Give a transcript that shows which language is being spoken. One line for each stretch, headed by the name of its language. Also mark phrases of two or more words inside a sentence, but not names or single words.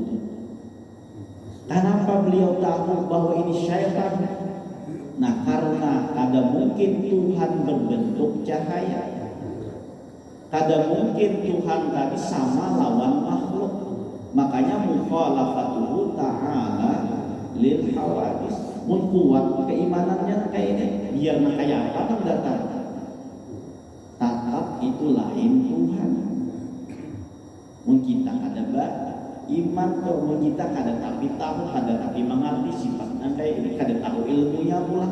Indonesian: Kenapa beliau tahu bahwa ini syaitan?
Banjar: Nah, karena kada mungkin Tuhan berbentuk cahaya, kada mungkin Tuhan tadi sama lawan makhluk.
Arabic: Makanya مخالفته تعالى للحوادث.
Banjar: Mun kuat keimanannya kayak ini, biar nak kayak apa kan datang. Tatap itu lain Tuhan. Mun kita kada iman kok, mun kita kada tapi tahu, kada tapi mengerti sifatnya kayak ini, kada tahu ilmunya pula.